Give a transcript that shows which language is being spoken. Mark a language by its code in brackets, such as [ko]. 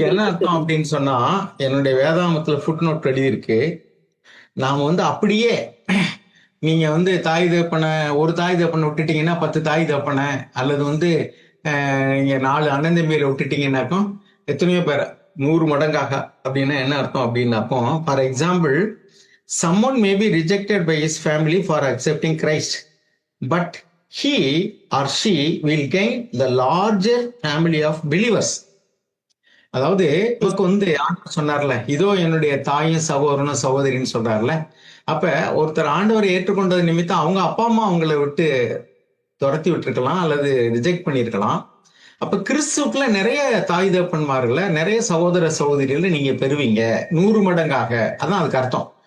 [ta] என்ன அர்த்தம் அப்படின்னு சொன்னா, என்னுடைய வேதாமத்துல ஃபுட் நோட் எழுதியிருக்கு. நாம வந்து அப்படியே நீங்க வந்து தாய் தகப்பனை ஒரு தாய் தகப்பனை விட்டுட்டீங்கன்னா 10 தாய் தகப்பனை, அல்லது வந்து நீங்க 4 அண்ணன் தம்பியில விட்டுட்டீங்கன்னாக்கும் எத்தனையோ பேர் 100 மடங்காக. அப்படின்னா என்ன அர்த்தம் அப்படின்னாக்கும், [en] For example, someone may be rejected by his family for accepting Christ, but he or she will gain the larger family of believers. [ta] அதாவது நமக்கு வந்து ஆண்டவர் சொன்னார்ல, இதோ என்னுடைய தாயும் சகோதரனும் சகோதரின்னு சொல்றாருல. அப்ப ஒருத்தர் ஆண்டவரை ஏற்றுக்கொண்டது நிமித்தம் அவங்க அப்பா அம்மா அவங்களை விட்டு துரத்தி விட்டுருக்கலாம் அல்லது ரிஜெக்ட் பண்ணிருக்கலாம். அப்ப கிறிஸ்துக்குள்ள நிறைய தாய் தகப்பன்மார்களை, நிறைய சகோதர சகோதரிகளை நீங்க பெறுவீங்க 100 மடங்காக. அதான் அதுக்கு அர்த்தம்.